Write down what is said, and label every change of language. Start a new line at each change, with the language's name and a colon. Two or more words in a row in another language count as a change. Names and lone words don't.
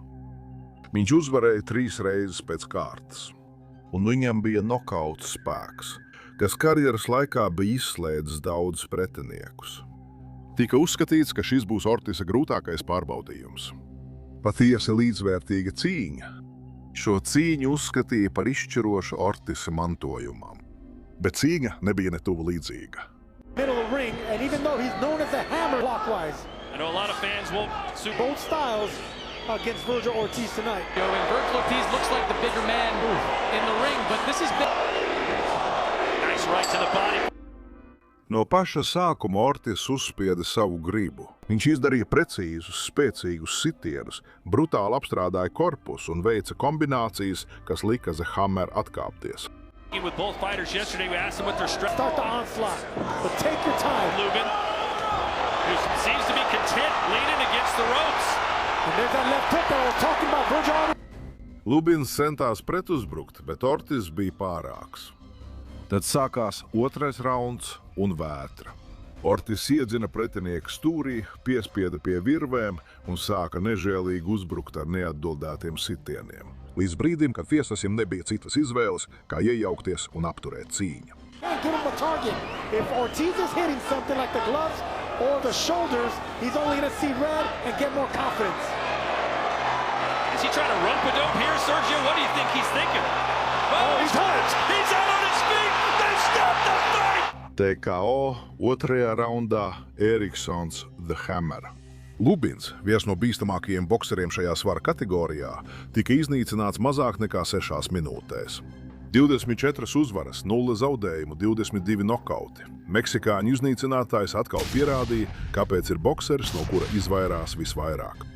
Latvian: Viņš uzvarēja 3 reizes pēc kārtas, un viņam bija nokauta spēks, kas karjeras laikā bija izslēdzis daudzus pretiniekus. Tika uzskatīts, ka šis būs Ortisa grūtākais pārbaudījums. Patiesi līdzvērtīga cīņa. Šo cīņu uzskatīja par izšķirošu Ortisa mantojumam, bet cīņa nebija ne tuvu līdzīga.
English: middle of the ring, and even though he's known as the Hammer clockwise, I know a lot of fans won't both styles against Virgil Ortiz tonight. And Virgil Ortiz looks like the bigger man in the ring, but this is big. Nice right to the body.
Latvian: No paša sākuma Ortiz uzspieda savu gribu. Viņš izdarīja precīzus, spēcīgus sitienus, brutāli apstrādāja korpusu un veica kombinācijas, kas lika The Hammer atkāpties.
English: With both fighters yesterday, we asked them what their strength. Start the onslaught, but take your time. Lubin, who seems to be content leaning against the ropes. And there's that left hook that I was talking about, Virgil.
Latvian: Lubins centās pretuzbrukt, bet Ortiz bija pārāks. Tad sākās 2. rauns un vētra. Ortiz iedzina pretinieku stūrī, piespieda pie virvēm un sāka nežēlīgi uzbrukt ar neatbildētiem sitieniem. Līdz brīdim, kad Fiesasim nebija citas izvēles, kā iejaukties un apturēt cīņu.
English: Give him a target. If Ortiz is hitting something like the gloves or the shoulders, he's only going to see red and get more confidence. Is he trying to rope-a-dope here, Sergio? What do you think he's thinking? Oh, he's hurt. He's out on his feet. They stopped the fight.
Latvian: TKO otrajā raundā Eriksons The Hammer. Lubins, viens no bīstamākajiem bokseriem šajā svara kategorijā, tika iznīcināts mazāk nekā 6 minūtēs. 24 uzvaras, 0 zaudējumu, 22 nokauti. Meksikāņu iznīcinātājs atkal pierādīja, kāpēc ir bokseris, no kura izvairās visvairāk.